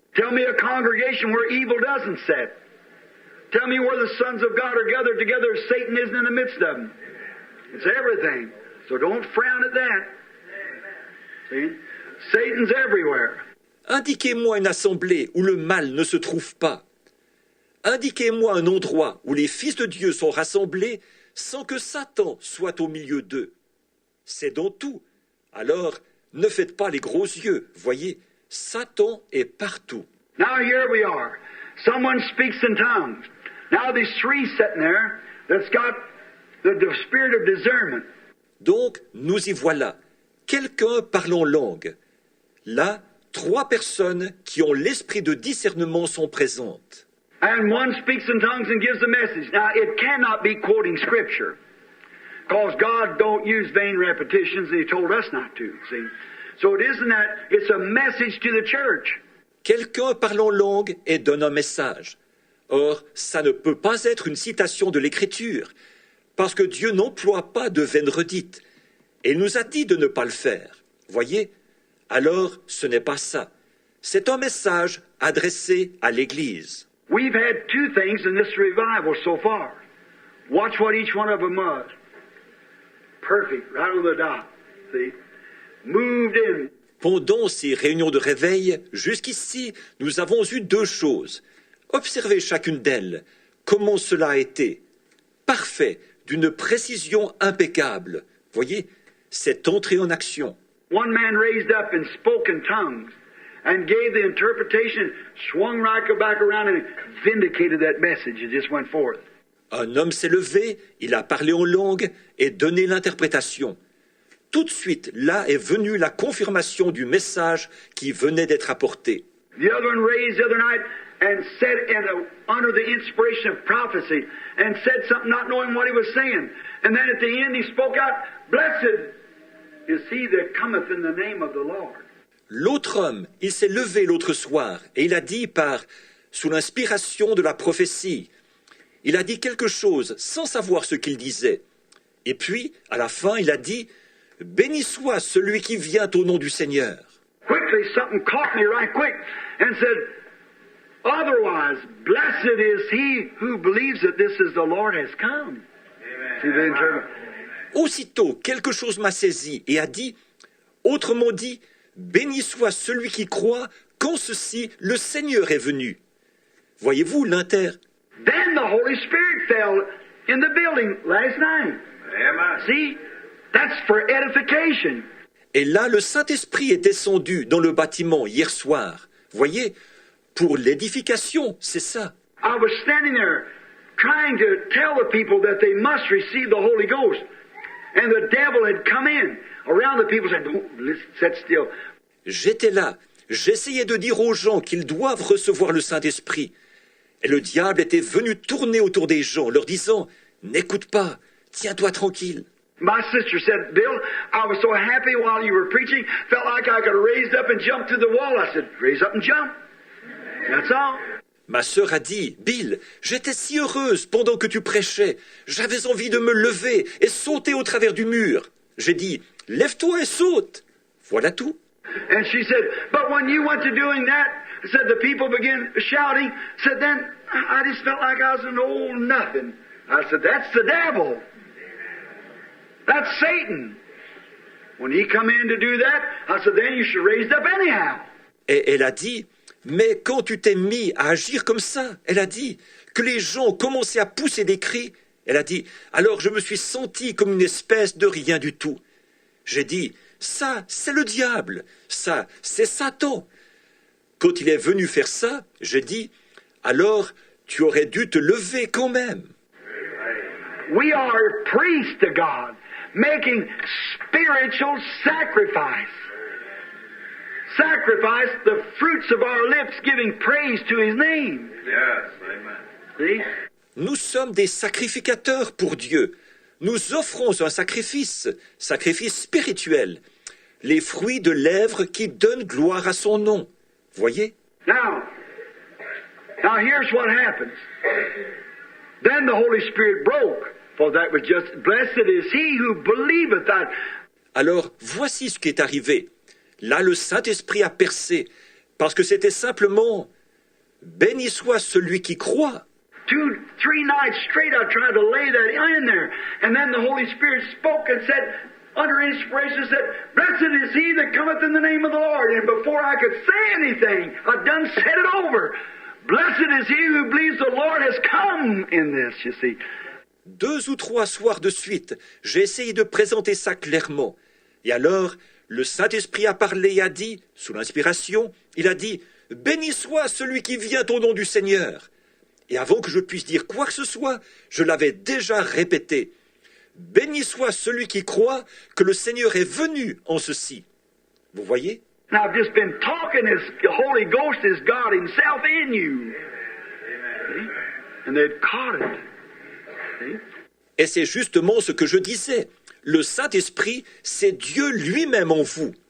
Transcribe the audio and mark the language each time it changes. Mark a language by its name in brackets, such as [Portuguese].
[English] Tell me a congregation where evil doesn't sit. Tell me where the sons of God are gathered together, Satan isn't in the midst of them. It's everything. So don't frown at that. See? Satan's everywhere. [French] Indiquez-moi une assemblée où le mal ne se trouve pas. Indiquez-moi un endroit où les fils de Dieu sont rassemblés sans que Satan soit au milieu d'eux. C'est dans tout. Alors, ne faites pas les gros yeux, voyez. Satan est partout. [English] Now here we are. Someone speaks in tongues. Now there's 3 sitting there that's got the spirit of discernment. [French] Donc, nous y voilà. Quelqu'un parle en langue. Là, 3 personnes qui ont l'esprit de discernement sont présentes. [English] And one speaks in tongues and gives a message. Now, it cannot be quoting Scripture, because God don't use vain repetitions, and He told us not to, see. So it isn't that, it's a message to the church. [French] Quelqu'un parle en langue et donne un message. Or, ça ne peut pas être une citation de l'Écriture, parce que Dieu n'emploie pas de vaines redites. Et il nous a dit de ne pas le faire. Voyez? Alors, ce n'est pas ça. C'est un message adressé à l'Église. [English] We've had two things in this revival so far. Watch what each one of them was. Perfect, right on the dot. See? Moved in. [French] Pendant ces réunions de réveil, jusqu'ici, nous avons eu deux choses. Observez chacune d'elles. Comment cela a été. Parfait, d'une précision impeccable. Voyez, c'est entré en action. [English] One man raised up and spoke in tongues and gave the interpretation, swung right back around and vindicated that message. It just went forth. [French] Un homme s'est levé, il a parlé en langue et donné l'interprétation. Tout de suite, là est venue la confirmation du message qui venait d'être apporté. [English] The other one raised the other night and said under the inspiration of prophecy and said something not knowing what he was saying. And then at the end he spoke out, "Blessed is he that cometh in the name of the Lord." [French] L'autre homme, il s'est levé l'autre soir et il a dit sous l'inspiration de la prophétie, il a dit quelque chose sans savoir ce qu'il disait. Et puis, à la fin, il a dit, « Béni soit celui qui vient au nom du Seigneur. » [English] Quickly, something caught me right quick and said, "Otherwise, blessed is he who believes that this is the Lord has come." See the interpretation? [French] Aussitôt, quelque chose m'a saisi et a dit, autrement dit, « Béni soit celui qui croit qu'en ceci le Seigneur est venu. » Voyez-vous [English] Then the Holy Spirit fell in the building last night. Amen. See? That's for edification. [French] Et là, le Saint-Esprit est descendu dans le bâtiment hier soir. Voyez, pour l'édification, c'est ça. [English] I was standing there trying to tell the people that they must receive the Holy Ghost. And the devil had come in around the people saying, "Don't sit still." [French] J'étais là. J'essayais de dire aux gens qu'ils doivent recevoir le Saint-Esprit. Et le diable était venu tourner autour des gens, leur disant, « N'écoute pas, tiens-toi tranquille. » [English] My sister said, "Bill, I was so happy while you were preaching, felt like I could have raised up and jumped to the wall." I said, "Raise up and jump. That's all." [French] Ma sœur a dit, « Bill, j'étais si heureuse pendant que tu prêchais. J'avais envie de me lever et sauter au travers du mur. » J'ai dit, « Lève-toi et saute. » Voilà tout. [English] And she said, "But when you went to doing that," said the people began shouting, said then I just felt like I was an old nothing. I said, "That's the devil. That's Satan. When he come in to do that," I said, "then you should raise up anyhow." [French] Et elle a dit, « Mais quand tu t'es mis à agir comme ça, elle a dit, que les gens commençaient à pousser des cris, elle a dit, alors je me suis senti comme une espèce de rien du tout. J'ai dit, ça, c'est le diable, ça, c'est Satan. Quand il est venu faire ça, j'ai dit, alors tu aurais dû te lever quand même. [English] We are priests to God, making spiritual sacrifice. Sacrifice the fruits of our lips, giving praise to His name. Yes, amen. See? [French] Nous sommes des sacrificateurs pour Dieu. Nous offrons un sacrifice spirituel, les fruits de lèvres qui donnent gloire à son nom. Voyez? [English] Now here's what happens. Then the Holy Spirit broke, for that was just, "Blessed is he who believeth that." Alors, voici ce qui est arrivé. Là, le Saint-Esprit a percé, parce que c'était simplement « Béni soit celui qui croit ». 2-3 nights straight I tried to lay that in there. And then the Holy Spirit spoke and said, under inspiration, said, "Blessed is he that cometh in the name of the Lord." And before I could say anything, I done said it over. Blessed is he who believes the Lord has come in this, you see. [French] 2 ou 3 soirs de suite, j'ai essayé de présenter ça clairement. Et alors, le Saint-Esprit a parlé et a dit, sous l'inspiration, il a dit « Béni soit celui qui vient au nom du Seigneur ». Et avant que je puisse dire quoi que ce soit, je l'avais déjà répété. « Béni soit celui qui croit que le Seigneur est venu en ceci ». Vous voyez? [English] Now I've just been talking, this Holy Ghost is God Himself in you. See? And they'd caught it. See? [French] Et c'est justement ce que je disais. Le Saint-Esprit, c'est Dieu lui-même en vous.